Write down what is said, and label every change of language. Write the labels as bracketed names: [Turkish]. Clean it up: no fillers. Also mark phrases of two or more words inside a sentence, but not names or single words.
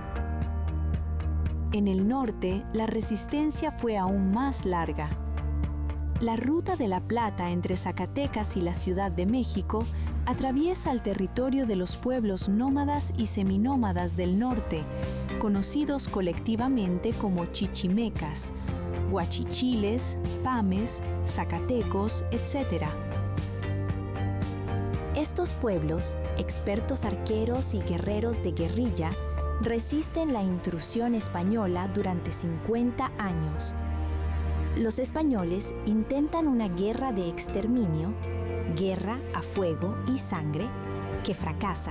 [Spanish] En el norte, la resistencia fue aún más larga. La Ruta de la Plata entre Zacatecas y la Ciudad de México atraviesa el territorio de los pueblos nómadas y seminómadas del norte, conocidos colectivamente como chichimecas, huachichiles, pames, zacatecos, etc. Estos pueblos, expertos arqueros y guerreros de guerrilla, resisten la intrusión española durante 50 años. Los españoles intentan una guerra de exterminio, guerra a fuego y sangre, que fracasa.